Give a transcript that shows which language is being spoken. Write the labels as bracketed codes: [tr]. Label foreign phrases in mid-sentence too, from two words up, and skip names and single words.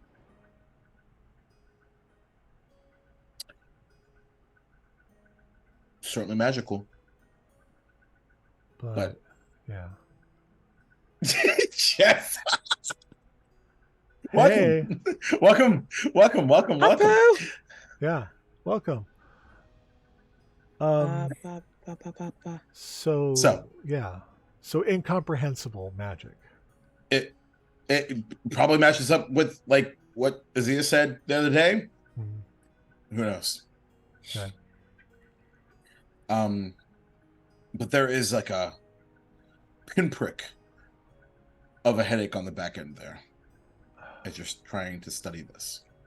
[en] Certainly magical, but but yeah. Jeff, welcome, Hey. welcome. Apo. Yeah. Welcome. Ba, Um, ba, ba, ba, ba, ba. so So yeah. So incomprehensible magic. it it probably matches up with like what Azia said the other day. Mhm. Who knows? Okay. Um, but there is like a pinprick of a headache on the back end there as you're trying to study this.